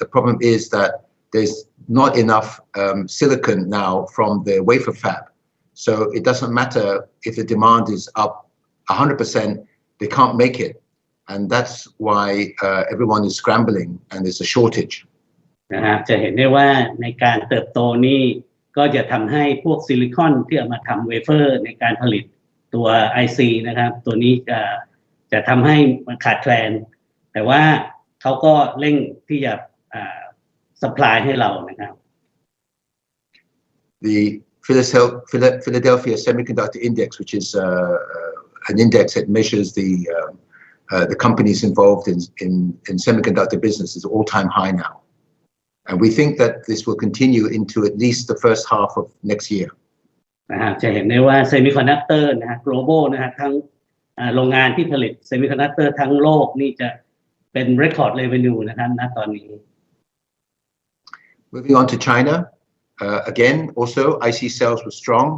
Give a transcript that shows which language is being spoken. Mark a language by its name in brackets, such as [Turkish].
[English] The problem is that there's not enough silicon now from the wafer fab. So it doesn't matter if the demand is up 100%, they can't make it. And that's why everyone is scrambling and there's a shortage. [Thai] นะครับจะเห็นได้ว่าในการเติบโตนี่ก็จะทำให้พวกซิลิคอนที่เอามาทำเวเฟอร์ในการผลิตตัว IC นะครับตัวนี้จะทำให้มันขาดแคลนแต่ว่าเขาก็เร่งที่จะsupply ให้เรานะครับ [English] The Philadelphia Semiconductor Index, which is an index that measures the companies involved in semiconductor business, is all-time high now, and we think that this will continue into at least the first half of next year. [Thai] จะเห็นได้ว่า Semiconductor นะฮะ global นะฮะทั้งโรงงานที่ผลิต Semiconductor ทั้งโลกนี่จะเป็น [English] record revenue [Thai] นะครับณตอนนี้ [English] Moving on to China, again also IC sales were strong.